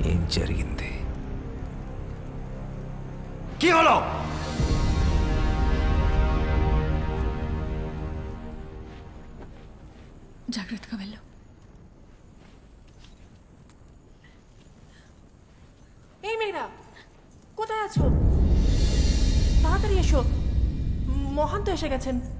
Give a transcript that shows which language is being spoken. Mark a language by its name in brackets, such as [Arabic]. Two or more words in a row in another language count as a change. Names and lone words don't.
[Telugu] జరిగింది. [Bangla] কি হলো? [Telugu] జాగ్రత్తగా వెళ్ళు. [Bangla] এই মেয়েরা কোথায় আছো? তাড়াতাড়ি এসো, মহান্ত এসে গেছেন।